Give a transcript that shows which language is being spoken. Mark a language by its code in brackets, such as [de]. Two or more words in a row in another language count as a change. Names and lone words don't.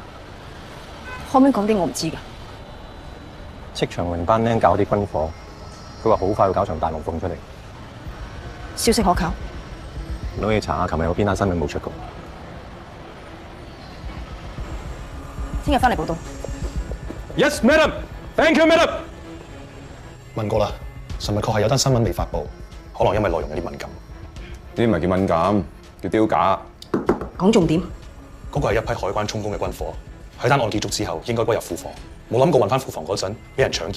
[yue] 可唔可以講啲我唔知㗎？戚長榮班僆搞啲軍火，佢話好快會搞場大龍鳳出嚟。消息可靠？攞嘢查下，琴日有邊單新聞冇出過？聽日翻嚟報到。 [en] Yes, madam. Thank you, madam. [yue] 問過啦，尋日確係有單新聞未發布，可能因為內容有啲敏感。呢啲唔係叫敏感，叫丟架。講重點。嗰個係一批海關充公嘅軍火，喺單案結束之後應該歸入庫房，冇諗過運翻庫房嗰陣俾人搶劫。